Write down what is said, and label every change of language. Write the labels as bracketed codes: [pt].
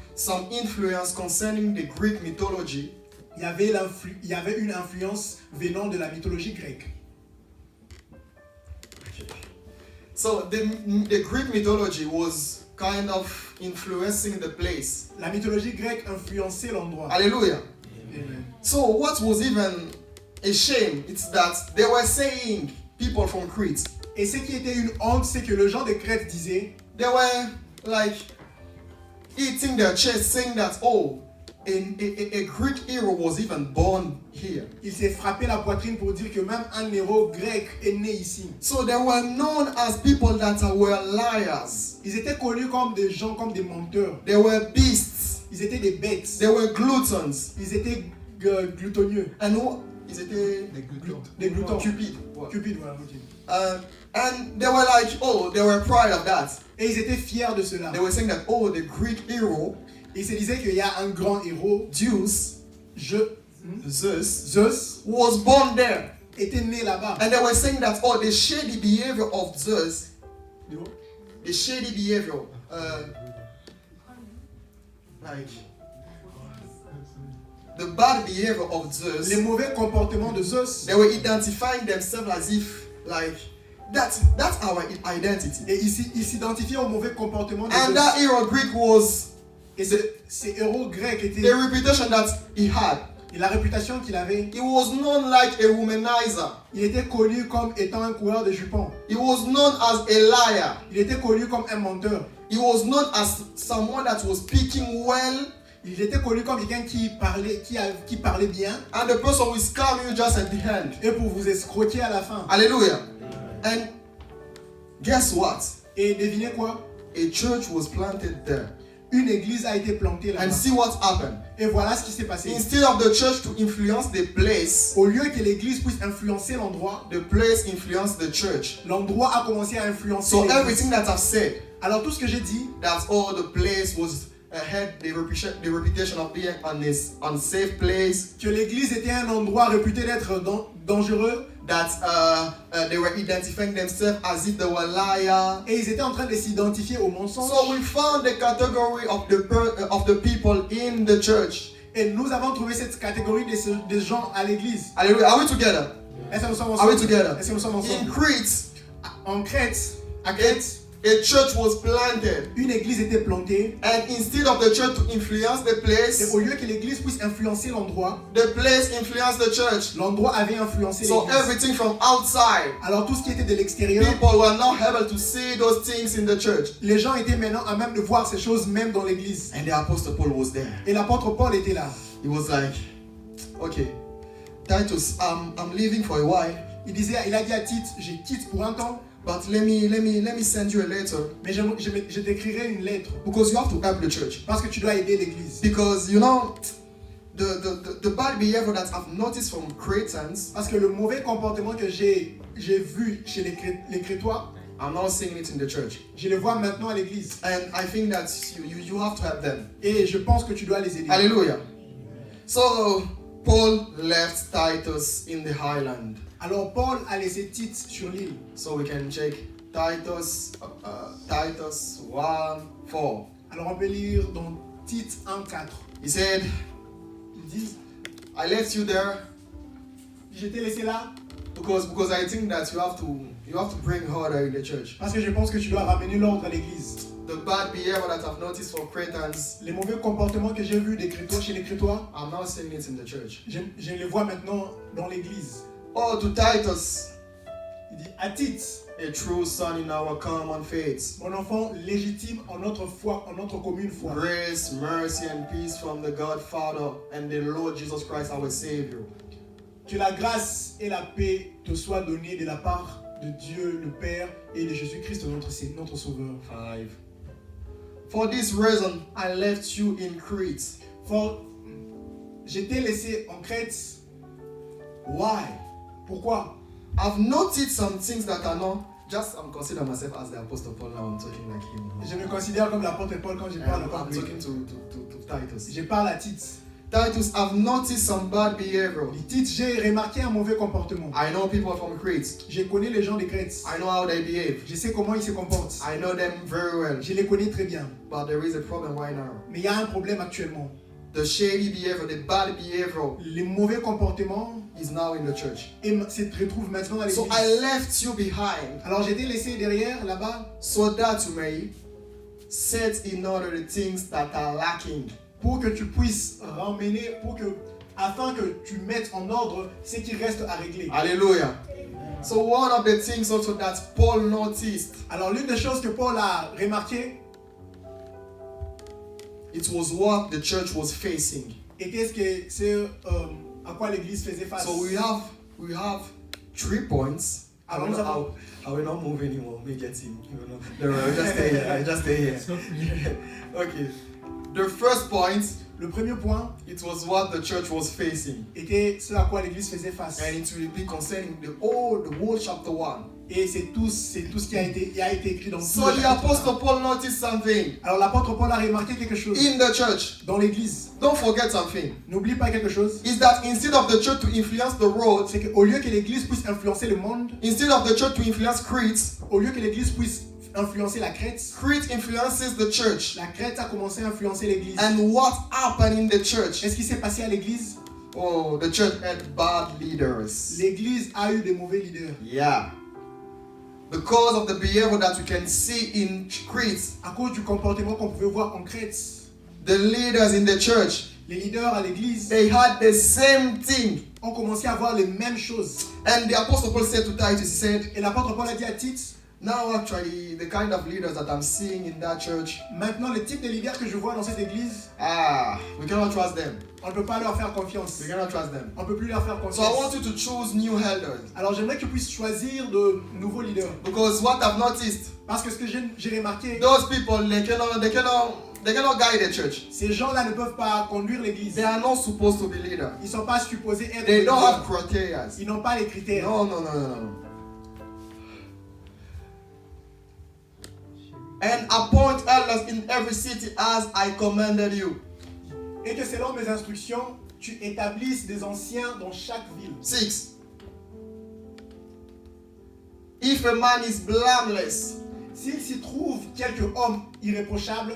[en] some influence concerning the Greek mythology [fr] il y avait une influence venant de la mythologie grecque. [en] So the Greek mythology was kind of influencing the place. [fr] La mythologie grecque influençait l'endroit. [en] Hallelujah. Amen. So what was even a shame, it's that they were saying, people from Crete, [fr] Et ce qui était une honte, c'est que les gens de Crète disaient, [en] they were like eating their chest saying that, oh, a Greek hero was even born here. [fr] Il s'est frappé la poitrine pour dire que même un héros grec est né ici. [en] So they were known as people that were liars. [fr] Ils étaient connus comme des gens, comme des menteurs. [en] They were beasts. [fr] Ils étaient des bêtes. [en] They were gluttons. [fr] Ils étaient glutonieux. [en] And what? Is it [fr] Des gloutons. [en] Cupid? [fr] Cupid, voilà. ok. [en] And they were like, oh, they were proud of that. [fr] Et ils étaient fiers de cela. [en] They were saying that, oh, the Greek hero, [fr] Ils se disaient qu'il y a un grand héros, [en] Zeus, [fr] Zeus, [en] was born there. [fr] était né là-bas. [en] And they were saying that, oh, the shady behavior of Zeus, the shady behavior, like the bad behavior of Zeus, [fr] Les mauvais comportements de Zeus. [en] they were identifying themselves as if, like, that's our identity. [fr] Et ils s'identifiaient au mauvais comportement de [en] And [fr] Zeus. [en] that hero Greek was [fr] Et ces héros grecs étaient. [en] the reputation that he had. [fr] Et la réputation qu'il avait, [en] He was known like a womanizer. [fr] il était connu comme étant un coureur de jupons. [en] He was known as a liar. [fr] Il était connu comme un menteur. [en] He was known as someone that was speaking well, [fr] Il était connu comme quelqu'un qui parlait bien [en] and the person will scam you just at the end. [fr] et pour vous escroquer à la fin. [en] Hallelujah. And guess what? [fr] Et devinez quoi? [en] A church was planted there. [fr] Une église a été plantée là-bas. [en] And see what happened. [fr] Et voilà ce qui s'est passé. [en] Instead of the church to influence the place, [fr] Au lieu que l'église puisse influencer l'endroit, [en] the place influenced the church. [fr] l'endroit a commencé à influencer [en] So [fr] l'église. [en] everything that I've said, [fr] Alors tout ce que j'ai dit, [en] that all the place was had the reputation of being an unsafe place, [fr] que l'église était un endroit réputé d'être dangereux, [en] that they were identifying themselves as if they were liars. [fr] et ils étaient en train de s'identifier au mensonge. [en] So we found the category of the people in the church. [fr] Et nous avons trouvé cette catégorie des gens à l'église. [en] Hallelujah. Are we together? [fr] Est-ce que nous sommes [en] Are we [fr] ensemble? [en] together? [fr] Est-ce que nous sommes [en] In [fr] ensemble? [en] Crete, [fr] En Crète, à Crète, [en] a church was planted, [fr] une église était plantée. [en] and instead of the church to influence the [fr] Et [en] place, [fr] au lieu que l'église puisse influencer l'endroit, [en] the place influenced the church. [fr] l'endroit avait influencé [en] So [fr] l'église. [en] everything from outside, [fr] Alors tout ce qui était de l'extérieur, [en] people were not able to see those things in the church. [fr] les gens étaient maintenant à même de voir ces choses même dans l'église. [en] And the apostle Paul was there. [fr] Et l'apôtre Paul était là. [en] He was like, okay, Titus, I'm leaving for a while, [fr] Il a dit à Tite, je quitte pour un temps, [en] but let me send you a letter, [fr] mais je t'écrirai une lettre. [en] because you have to help the church. [fr] Parce que tu dois aider l'église. [en] Because you know, the bad behavior that I've noticed from Cretans, [fr] Parce que le mauvais comportement que j'ai vu chez les Crétois, [en] I'm not seeing it in the church. [fr] je le vois maintenant à l'église. [en] And I think that you have to help them. [fr] Et je pense que tu dois les aider. [en] Hallelujah. So Paul left Titus in the highland. [fr] Alors Paul a laissé Tite sur l'île. [en] So we can check Titus 1:4. [fr] Alors on peut lire dans Tite 1:4. [en] He said, [fr] Il dit, [en] I left you there [fr] je t'ai laissé là [en] because I think that you have to bring order in the church. [fr] parce que je pense que tu dois ramener l'ordre à l'église. [en] The bad behavior that I've noticed from Cretans, [fr] Les mauvais comportements que j'ai vus des Crétois chez les Crétois, [en] I'm not seeing it in the church. [fr] je les vois maintenant dans l'église. [en] Oh, to Titus, [fr] Il dit à Tite, [en] a true son in our common faith. [fr] mon enfant légitime en notre foi, en notre commune foi. [en] Grace, mercy, and peace from the God Father and the Lord Jesus Christ, our Savior. [fr] Que la grâce et la paix te soient données de la part de Dieu le Père et de Jésus-Christ notre Sauveur. [en] 5. For this reason, I left you in Crete. [fr] Je t'ai laissé en Crète. [en] Why? [fr] Pourquoi? [en] I've noticed some things that are not. I'm considering myself as the Apostle Paul now. I'm talking like him. [fr] Je me considère comme l'apôtre Paul quand je parle [en] I'm [fr] comme lui. [en] talking to Titus. [fr] Je parle à Tite. [en] Titus, I've noticed some bad behavior. [fr] Tite, j'ai remarqué un mauvais comportement. [en] I know people from Crete. [fr] Je connais les gens de Crète. [en] I know how they behave. [fr] Je sais comment ils se comportent. [en] I know them very well. [fr] Je les connais très bien. [en] But there is a problem right now. [fr] Mais il y a un problème actuellement. [en] The shady behavior, the bad behavior [fr] Les mauvais comportements [en] is now in the church. [fr] se retrouvent maintenant à l'église. [en] So I left you behind [fr] Alors j'ai été laissé derrière, là-bas, [en] so that you may set in order the things that are lacking. [fr] pour que tu puisses ramener, afin que tu mettes en ordre ce qui reste à régler. [en] Hallelujah. So one of the things also that Paul noticed, [fr] Alors l'une des choses que Paul a remarqué, [en] it was what the church was facing. [fr] Et qu'est-ce que c'est à quoi l'église faisait face? [en] So we have 3 points. I will not move anymore. Me get him. No, just stay here. Just stay here. Okay. The first point, [fr] Le premier point [en] it was what the church was facing. [fr] était ce à quoi l'église faisait face. [en] And it will be concerning the whole chapter 1. [fr] Et c'est tout ce qui a été écrit dans [en] So the Apostle Paul noticed something [fr] Alors l'apôtre Paul a remarqué quelque chose [en] in the church. [fr] dans l'église. [en] Don't forget something. [fr] N'oublie pas quelque chose. [en] Is that instead of the church to influence the world, [fr] C'est qu'au lieu que l'église puisse influencer le monde, [en] instead of the church to influence Crete, [fr] au lieu que l'église puisse influencer la Crète, [en] Crete influences the church. [fr] la Crète a commencé à influencer l'église. [en] And what happened in the church? [fr] Qu'est-ce qui s'est passé à l'église? [en] Oh, the church had bad leaders. [fr] L'église a eu des mauvais leaders. [en] Yeah. Because of the behavior that we can see in Crete, [fr] À cause du comportement qu'on pouvait voir en Crète, [en] the leaders in the church, [fr] les leaders à l'église [en] they had the same thing. [fr] ont commencé à voir les mêmes choses. [en] And the Apostle Paul said to Titus, he said, [fr] Et l'apôtre Paul a dit à Tite, [en] now actually the kind of leaders that I'm seeing in that church, [fr] maintenant le type de leaders que je vois dans cette église, [en] we cannot trust them. [fr] on ne peut pas leur faire confiance. [en] We cannot trust them. [fr] On ne peut plus leur faire [en] So I want [fr] confiance. [en] you to choose new elders. [fr] Alors j'aimerais que tu puisses choisir de nouveaux leaders. [en] Because what I've noticed, [fr] Parce que ce que j'ai remarqué, [en] those people, they cannot guide the church. [fr] ces gens-là ne peuvent pas conduire l'église. [en] They are not supposed to be leaders. [fr] Ils ne sont pas supposés être [en] They [fr] des [en] don't [fr] leaders. [en] have criteria. [fr] Ils n'ont pas les critères. [en] No. And appoint elders in every city as I commanded you. [fr] Et que selon mes instructions, tu établisses des anciens dans chaque ville. [en] 6. If a man is blameless, [fr] S'il s'y trouve quelque homme irréprochable,